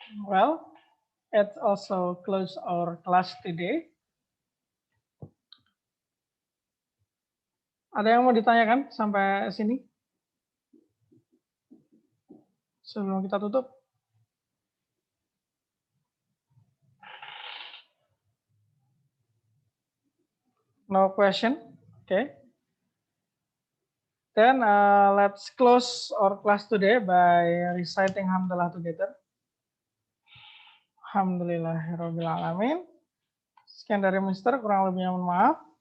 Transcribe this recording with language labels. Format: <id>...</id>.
<en>Well, it also close our class today.</en> <id>Ada yang mau ditanyakan sampai sini? Sebelum kita tutup.</id> <en>No question. Okay. Then let's close our class today by reciting Hamdalah together.</en> <ar>Alhamdulillahirrahmanirrahim.</ar> <id>Sekian dari Mister, kurang lebihnya mohon maaf.</id>